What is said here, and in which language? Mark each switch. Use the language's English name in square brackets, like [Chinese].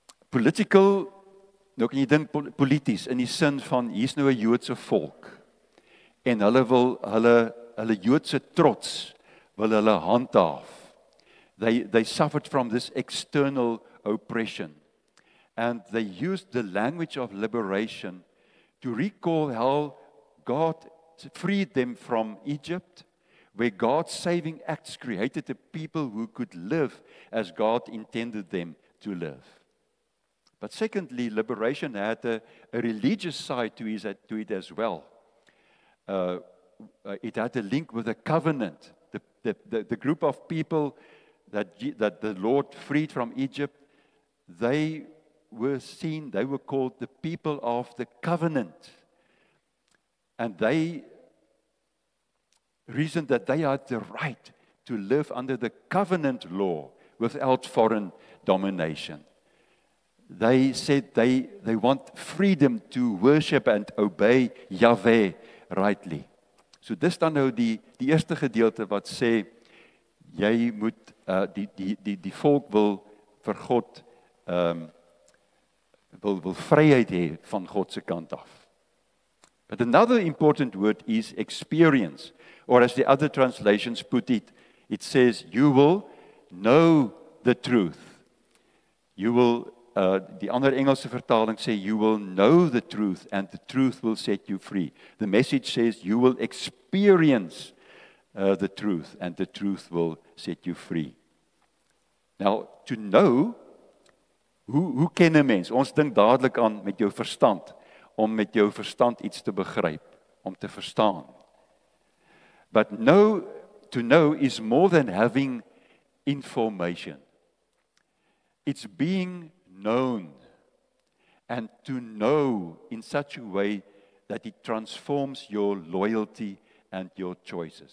[English] Political, [Afrikaans] nou kan jy dink polities in die sin van hier's nou 'n Joodse volk en hulle wil hulle Joodse trots wil hulle handhaaf. [English] They suffered from this external oppression, and they used the language of liberation to recall how God freed them from Egypt, where God's saving acts created a people who could live as God intended them to live. But secondly, liberation had a religious side to it as well. It had a link with a covenant. The group of people that the Lord freed from Egypt, they were called the people of the covenant. And they reasoned that they had the right to live under the covenant law without foreign domination. They said they want freedom to worship and obey Yahweh rightly. [Afrikaans] So dis dan nou die eerste gedeelte wat sê jy moet die volk wil vir God wil vryheid hê van God se kant af. [English] But another important word is experience, or as the other translations put it, it says you will know the truth. You will [Afrikaans] die ander Engelse vertaling sê [English] you will know the truth and the truth will set you free. The message says you will experience the truth and the truth will set you free. Now, to know, [Afrikaans] hoe ken 'n mens? Ons dink dadelik aan met jou verstand, om met jou verstand iets te begryp, om te verstaan. [English] But to know is more than having information. It's being known, and to know in such a way that it transforms your loyalty and your choices.